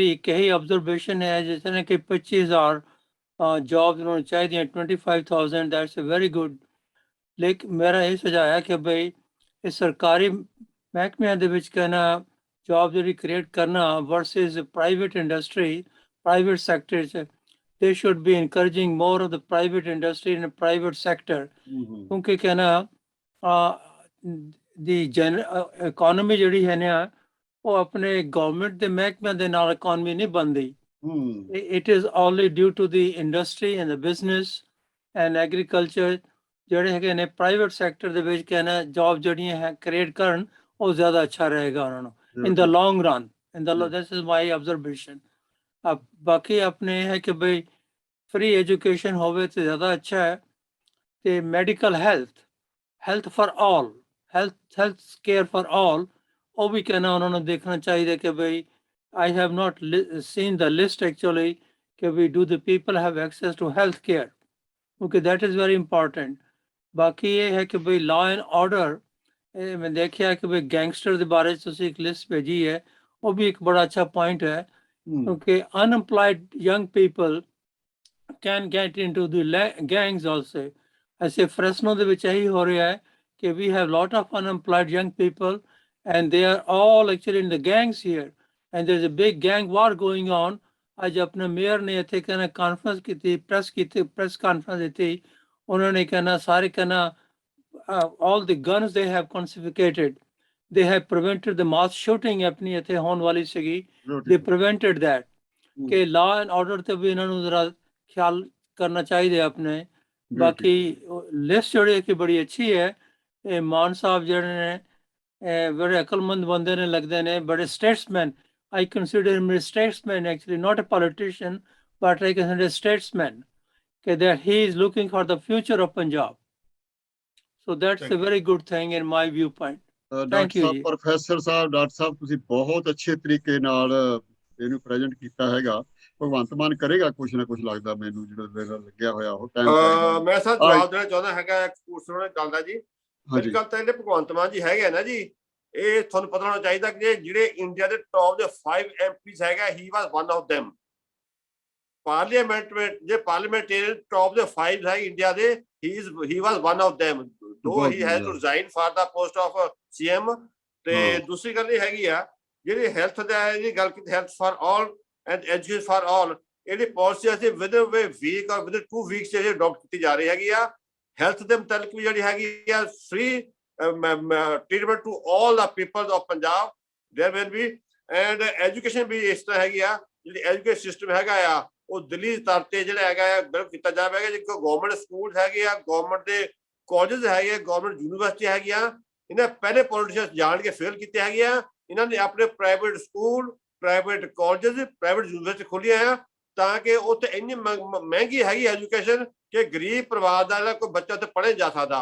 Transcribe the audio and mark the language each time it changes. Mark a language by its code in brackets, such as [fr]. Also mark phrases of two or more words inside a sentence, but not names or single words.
[pa] ਮੇਰੀ ਇੱਕ ਹੀ ਆਬਜ਼ਰਵੇਸ਼ਨ ਹੈ, ਜਿਸ ਤਰ੍ਹਾਂ ਕਿ 25,000 ਜੌਬਸ ਉਹਨਾਂ ਨੂੰ ਚਾਹੀਦੀਆਂ 25,000 [en] that's a very good. [pa] ਲੇਕਿਨ ਮੇਰਾ ਇਹ ਸੁਝਾਅ ਹੈ ਕਿ ਬਈ ਇਹ ਸਰਕਾਰੀ ਮਹਿਕਮਿਆਂ ਦੇ ਵਿੱਚ ਕਹਿਣਾ ਜੌਬ ਜਿਹੜੀ ਕ੍ਰੀਏਟ ਕਰਨਾ ਵਰਸਸ [en] private industry private sector [pa] 'ਚ [en] they should be encouraging more of the private industry in the private sector [pa] ਕਿਉਂਕਿ ਕਹਿਣਾ ਦੀ economy ਜਿਹੜੀ ਹੈ ਨਾ ਉਹ ਆਪਣੇ ਗਵਰਨਮੈਂਟ ਦੇ ਮਹਿਕਮਿਆਂ ਦੇ ਨਾਲ economy ਨਹੀਂ ਬਣਦੀ। [en] It is only due to the industry and the business and agriculture [pa] ਜਿਹੜੇ ਹੈਗੇ ਨੇ [en] private sector [pa] ਦੇ ਵਿੱਚ ਕਹਿਣਾ ਜੌਬ ਜਿਹੜੀਆਂ ਹੈ ਕ੍ਰੀਏਟ ਕਰਨ ਉਹ ਜ਼ਿਆਦਾ ਅੱਛਾ ਰਹੇਗਾ ਉਹਨਾਂ ਨੂੰ [en] in the long run this is my observation। [pa] ਬਾਕੀ ਆਪਣੇ ਹੈ ਕਿ ਬਈ [en] free education [pa] ਹੋਵੇ ਤੇ ਜ਼ਿਆਦਾ ਅੱਛਾ ਹੈ ਤੇ [en] medical health for all health care for all [pa] ਉਹ ਵੀ ਕਹਿਣਾ ਉਹਨਾਂ ਨੂੰ ਦੇਖਣਾ ਚਾਹੀਦਾ ਕਿ ਬਈ [en] I have not seen the list actually [pa] ਕਿ [en] we do the people have access to health care okay that is very important। [pa] ਬਾਕੀ ਇਹ ਹੈ ਕਿ ਬਈ [en] law and order [pa] ਮੈਂ ਦੇਖਿਆ ਕਿ ਬਈ ਗੈਂਗਸਟਰ ਦੇ ਬਾਰੇ ਤੁਸੀਂ ਇੱਕ ਲਿਸਟ ਭੇਜੀ ਹੈ ਉਹ ਵੀ ਇੱਕ ਬੜਾ ਅੱਛਾ ਪੁਆਇੰਟ ਹੈ ਕਿਉਂਕਿ [en] unemployed young people can get into the gangs also। [pa] ਐਸੇ ਫ੍ਰੇਸਨੋ ਦੇ ਵਿੱਚ ਇਹੀ ਹੋ ਰਿਹਾ ਹੈ ਕਿ [en] we have lot of unemployed young people and they are all actually in the gangs here and there's a big gang war going on। [pa] ਅੱਜ ਆਪਣੇ ਮੇਅਰ ਨੇ ਇੱਥੇ ਕਹਿਣਾ ਕਾਨਫਰੰਸ ਕੀਤੀ ਪ੍ਰੈਸ ਕਾਨਫਰੰਸ ਦਿੱਤੀ ਉਹਨਾਂ ਨੇ ਕਹਿਣਾ ਸਾਰੇ ਕਹਿਣਾ [en] all the guns they have confiscated they have prevented the mass shooting [pa] ਆਪਣੀ ਇੱਥੇ ਹੋਣ ਵਾਲੀ ਸੀਗੀ [en] they prevented that [pa] ਕਿ [en] law and order [pa] ਤੇ ਵੀ ਇਹਨਾਂ ਨੂੰ ਜ਼ਰਾ ਖਿਆਲ ਕਰਨਾ ਚਾਹੀਦਾ ਆਪਣੇ। ਬਾਕੀ ਲਿਸਟ ਜਿਹੜੀ ਕਿ ਬੜੀ ਅੱਛੀ ਹੈ ਇਹ ਮਾਨ ਸਾਹਿਬ ਜਿਹੜੇ ਨੇ ਬੜੇ ਅਕਲਮੰਦ ਬੰਦੇ ਨੇ ਲੱਗਦੇ ਨੇ ਬੜੇ ਸਟੇਟਸਮੈਨ [en] I consider him a statesman actually not a politician but I consider a statesman that he is looking for the future of Punjab so that's a very good thing in my viewpoint। Thank you [pa] ਪ੍ਰੋਫੈਸਰ ਸਾਹਿਬ ਡਾਕਟਰ ਸਾਹਿਬ ਤੁਸੀਂ ਬਹੁਤ ਅੱਛੇ ਤਰੀਕੇ ਨਾਲ ਇਹਨੂੰ ਪ੍ਰੈਜ਼ੈਂਟ ਕੀਤਾ ਹੈਗਾ। ਭਗਵੰਤ ਮਾਨ ਕਰੇਗਾ ਕੁਛ ਨਾ ਕੁਛ ਲੱਗਦਾ ਮੈਨੂੰ ਜਿਹੜਾ ਲੱਗਿਆ ਹੋਇਆ ਉਹ ਟਾਈਮ ਮੈਂ ਸਰ ਜਵਾਬ ਦੇਣਾ ਚਾਹੁੰਦਾ ਹੈਗਾ ਸੁਣਨ ਗੱਲ ਦਾ ਜੀ। ਮੇਰੀ ਗੱਲ ਤਾਂ ਇਹਦੇ ਭਗਵੰਤ ਮਾਨ ਜੀ ਹੈਗੇ ਨਾ ਜੀ ਇਹ ਤੁਹਾਨੂੰ ਪਤਾ ਹੋਣਾ ਚਾਹੀਦਾ ਕਿ ਜਿਹੜੇ ਇੰਡੀਆ ਦੇ [en] ਟੌਪ ਦੇ [pa] 5 MPs ਹੈਗਾ ਹੀ [en] was one of them [pa] ਪਾਰਲੀਮੈਂਟ ਵਿੱਚ ਜੇ ਪਾਰਲੀਮੈਂਟੇਰੀਅਨ ਟੌਪ ਦੇ 5 ਹੈ ਇੰਡੀਆ ਦੇ [en] he was one of them though he has to resign for the post of CM। [pa] ਤੇ ਦੂਸਰੀ ਗੱਲ ਇਹ ਹੈਗੀ ਆ ਜਿਹੜੀ ਹੈਲਥ ਦਾ ਇਹਦੀ ਗੱਲ ਕੀਤੀ [en] health for all and education for all [pa] ਇਹਦੀ ਪਾਲਿਸੀ ਅਸੀਂ [en] with week [pa] ਔਰ [en] with 2 weeks [pa] ਜਿਹੜੀ ਅਡਾਪਟ ਕੀਤੀ ਜਾ ਰਹੀ ਹੈਗੀ ਆ। ਹੈਲਥ ਦੇ ਮੁਤਲਕ ਵੀ ਜਿਹੜੀ ਹੈਗੀ ਆ [en] free treatment to all the people of Punjab there will be and education [pa] ਵੀ ਇਸ ਤਰ੍ਹਾਂ ਹੈਗੀ ਆ ਜਿਹੜੀ [en] education system [pa] ਹੈਗਾ ਆ ਉਹ ਦਿੱਲੀ ਸਤਰ ਤੇ ਜਿਹੜਾ ਹੈਗਾ ਆ ਬਿਲਕੁਲ ਕੀਤਾ ਜਾਵੇਗਾ ਜਿੱਥੇ [en] government school [pa] ਹੈਗੇ ਆ ਗਵਰਨਮੈਂਟ ਦੇ ਕਾਲਜਸ ਹੈਗੇ [en] government university [pa] ਹੈਗੀਆਂ ਇਹਨਾਂ ਪਹਿਲੇ ਪੋਲੀਟੀਸ਼ੀਅਨਸ ਜਾਣ ਕੇ ਫੇਲ ਕੀਤੇ ਹੈਗੇ ਆ ਇਹਨਾਂ ਨੇ ਆਪਣੇ [en] private school private colleges private university [pa] ਖੋਲੀਆਂ ਆ ਤਾਂ ਕਿ ਉੱਥੇ ਇੰਨੀ ਮਹਿੰਗੀ ਹੈਗੀ ਐਜੂਕੇਸ਼ਨ ਕਿ ਗਰੀਬ ਪਰਿਵਾਰ ਦਾ ਜਿਹੜਾ ਕੋਈ ਬੱਚਾ ਉੱਥੇ ਪੜ੍ਹੇ ਜਾ ਸਕਦਾ।